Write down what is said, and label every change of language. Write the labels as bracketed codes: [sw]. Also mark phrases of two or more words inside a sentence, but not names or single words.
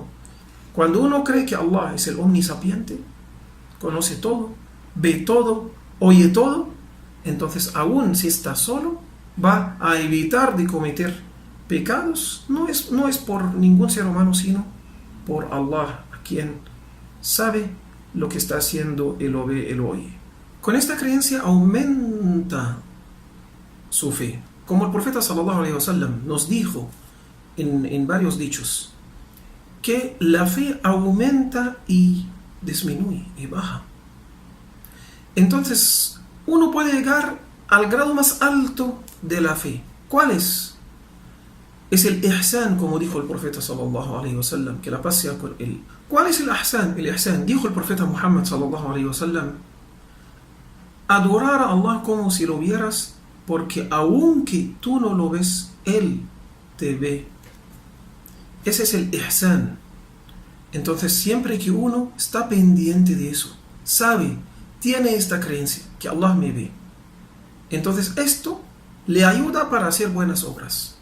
[es] Cuando uno cree que Allah es el omnisapiente, conoce todo, ve todo, oye todo, entonces aún si está solo, va a evitar de cometer pecados. No es por ningún ser humano, sino por Allah, a quien sabe lo que está haciendo, él lo ve, él lo oye. Con esta creencia aumenta su fe. Como el profeta [ar] صلى الله عليه وسلم [es] nos dijo en varios dichos, que la fe aumenta y disminuye y baja. Entonces, uno puede llegar al grado más alto de la fe. ¿Cuál es? Es el ihsan, como dijo el profeta [ar] صلى الله عليه وسلم, [es] que la paz sea con él. ¿Cuál es el ihsan? El ihsan, dijo el profeta Muhammad [ar] صلى الله عليه وسلم, [es] adorar a Allah como si lo vieras, porque aunque tú no lo ves, Él te ve. Ese es el ihsan. Entonces, siempre que uno está pendiente de eso, sabe, tiene esta creencia, que Allah me ve, entonces esto le ayuda para hacer buenas obras.